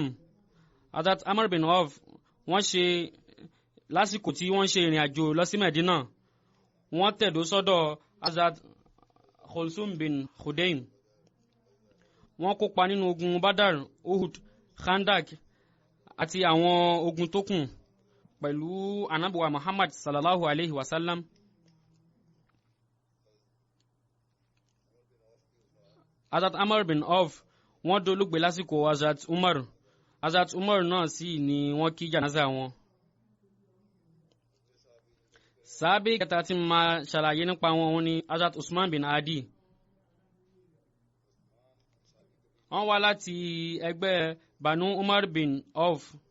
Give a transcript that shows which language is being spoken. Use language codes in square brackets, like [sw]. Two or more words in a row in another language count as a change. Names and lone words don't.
[yo] Hazrat Amr bin Auf wọ́n ṣe lásìkò tí wọ́n ṣe ìrìn àjò lọ sí Medina, wọ́n tẹ̀dó sọ́dọ̀ Hazrat Khulsum bin Khudaym. wọ́n kópa nínú ogun Badar, Uhud, Khandak àti àwọn ogun tó kù pẹ̀lú Ànábì wa Muhammad [ar] صلى الله عليه وسلم. [yo] Hazrat Amr bin Auf wọ́n dolóògbé lásìkò Hazrat Umar. Hazrat Umar náà sì ni wọ́n kí janaza wọn. Sàhábì kẹta tí máa ṣàlàyé nípa wọn ni Hazrat Usman bin Adi. wọ́n wá láti ẹgbẹ́ Banu Umar bin Auf.